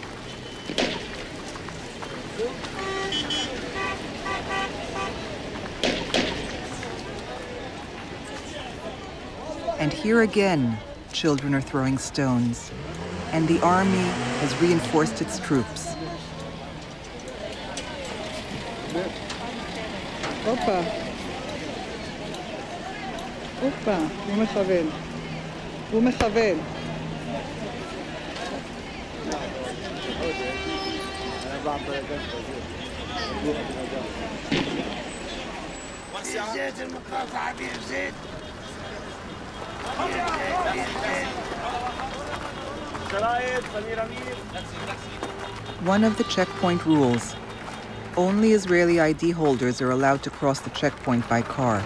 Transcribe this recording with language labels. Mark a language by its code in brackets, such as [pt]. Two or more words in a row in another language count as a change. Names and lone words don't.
[en] And here again, children are throwing stones, and the army has reinforced its troops. Opa! Opa! [he] הוא מכוון. הוא מכוון. [ar] زيت المقاطعة بير زيت. [en] One of the checkpoint rules: Only Israeli ID holders are allowed to cross the checkpoint by car.